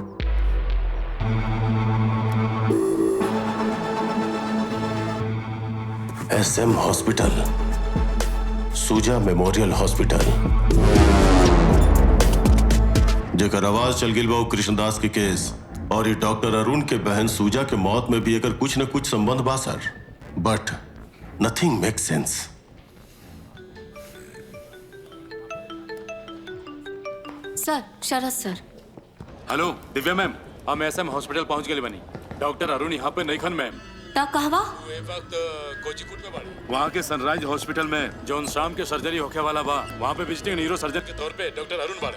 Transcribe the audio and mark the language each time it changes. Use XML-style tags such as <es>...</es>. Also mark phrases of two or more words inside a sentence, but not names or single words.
<bho>SM हॉस्पिटल, सुजा मेमोरियल हॉस्पिटल, जेकर आवाज चल गिल बा वो कृष्णदास के केस और ये डॉक्टर अरुण के बहन सुजा के मौत में भी अगर कुछ न कुछ संबंध बा सर।</bho> <en>But nothing makes sense.</en> <bho>सर, शरद सर। हेलो दिव्या मैम, हम SM हॉस्पिटल पहुंच गए बनी। डॉक्टर अरुण यहाँ पे नहीं खन मैम। ता कहवा? ये वक्त कोझिकोड में बाड़ी। वहाँ के सनराइज हॉस्पिटल में जौन शाम के सर्जरी होके वाला बा, वहाँ पे विजिटिंग न्यूरो सर्जन के तौर पे डॉक्टर अरुण बाड़े।</bho>